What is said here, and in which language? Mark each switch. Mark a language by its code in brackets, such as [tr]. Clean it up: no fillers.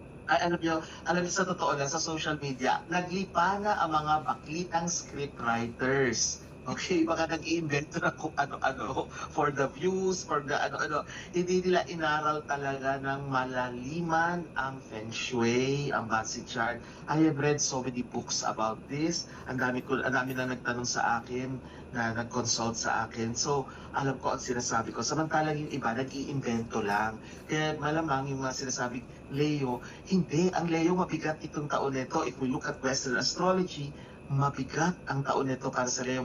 [tl] Ay, alam niyo sa totoo lang, sa social media, naglipa na ang mga baklitang scriptwriters. Okay, baka nag-iimbento na kung ano-ano [en] for the views, for the ano-ano. [tl] Hindi nila inaral talaga ng malaliman ang Feng Shui, ang Basi Chart. [en] I have read so many books about this. [tl] Ang dami na nagtanong sa akin, na nag-consult sa akin. So, alam ko ang sinasabi ko. Samantalang yung iba, nag-iimbento lang. Kaya malamang yung mga sinasabing Leo, hindi. Ang Leo mabigat itong taon nito. [en] If we look at Western astrology, [tl] mabigat ang taon nito para sa Leo.